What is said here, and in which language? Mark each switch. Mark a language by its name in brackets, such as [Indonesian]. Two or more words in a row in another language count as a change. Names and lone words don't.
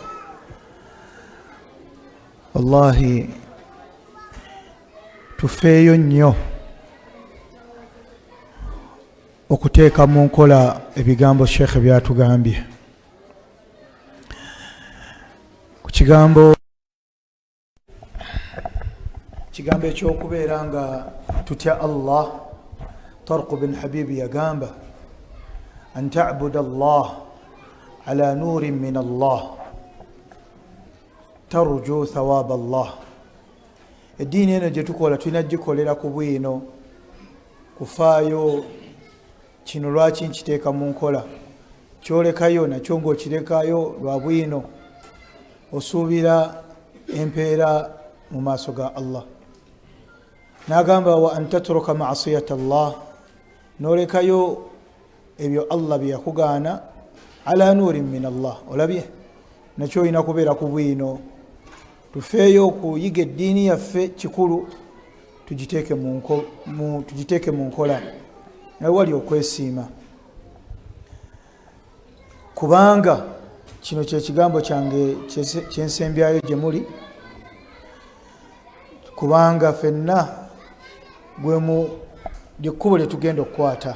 [Ganda] Wallahi tufeeyo nnyo okuteeka mu nkola ebigambo Sheikh byatugambye. Kigambo ekyokubeera nga tutya Allah. [Arabic] Tarq bin Habibi yagamba أن تعبد الله على نور من الله ترجو ثواب الله. [Ganda] Eddiini eno gye tukola tulina gikolera ku bwino, kufaayo kino lwaki nkiteeka mu nkola, kyolekayo nakyo ng'okirekayo lwa bwino, osuubira empeera mu maaso ga Allah. N'agamba [Arabic] وأن تترك معصية الله, [Ganda] n'olekayo ebyo Allah bye yakugaana [Arabic] على نور من الله. [Ganda] Olabye nakyo olina kubeera ku bwino. Tufeeyo okuyiga eddiini yaffe kikulu, tugiteeke mu nkola naye wali okwesiima, kubanga kino kye kigambo kyange kyensembyayo gye muli, kubanga ffenna lyekkubo lye tugenda okukwata.